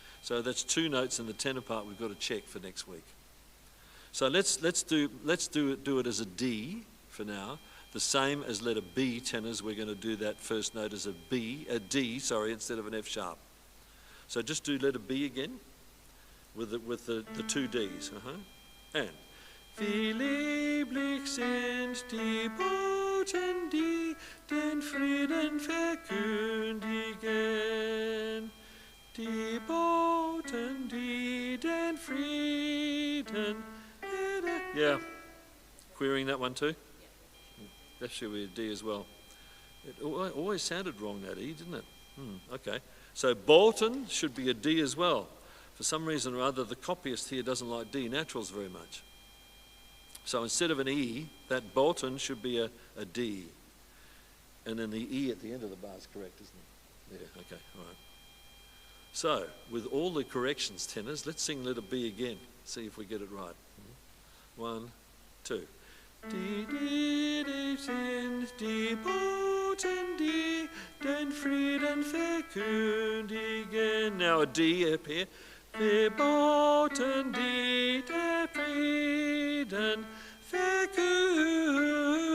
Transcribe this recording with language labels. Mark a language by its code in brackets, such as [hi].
[en] So that's 2 notes in the tenor part we've got to check for next week. So let's do it as a D for now. The same as letter B tenors, we're going to do that first note as a D, instead of an F sharp. So just do letter B again with the 2 Ds. [de] And wie lieblich sind die Boten, die den Frieden verkündigen. Die Boten, die den Frieden. [en] Yeah, querying that one too. That should be a D as well. It always sounded wrong, that E, didn't it? Okay. So Bolton should be a D as well. For some reason or other, the copyist here doesn't like D naturals very much. So instead of an E, that Bolton should be a D. And then the E at the end of the bar is correct, isn't it? Yeah, okay, all right. So, with all the corrections, tenors, let's sing letter B again. See if we get it right. 1, 2. [de] Die, die, die sind die Boten, die den Frieden verkündigen. [en] Now a D up here. [de] Wir Boten, die den Frieden verkündigen.